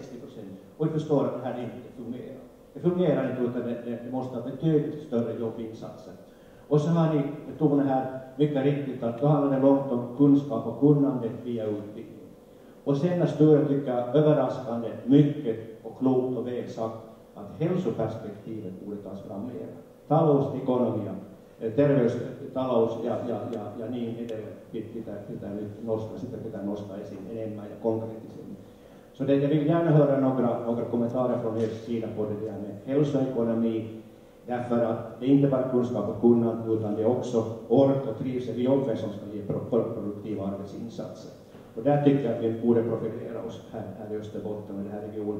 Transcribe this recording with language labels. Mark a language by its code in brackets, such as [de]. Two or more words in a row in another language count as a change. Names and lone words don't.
[sv] Och vi förstår att det här inte fungerar. Det fungerar inte utan det måste ha betydligt större jobbinsatser. Och så har ni betonat här mycket riktigt att då handlar det långt om kunskap och kunnande via utbildning. Och sen är Sture, tycker jag, överraskande mycket och klokt och väl sagt att hälsoperspektivet borde tas fram mer. [fi] Talousekonomia, terveystalous ja niin edelleen pitää nyt nostaa, sitä pitää nostaa esiin enemmän ja konkreettisemmin. [sv] Så jag vill gärna höra några kommentarer från er sida på det där med hälsoekonomi, därför att det är inte bara kunskap och kunnande utan det är också ork och trivsel i jobbet som ska ge produktiva arbetsinsatser. Och där tycker jag att vi borde profilera oss här i Österbotten och i den här regionen.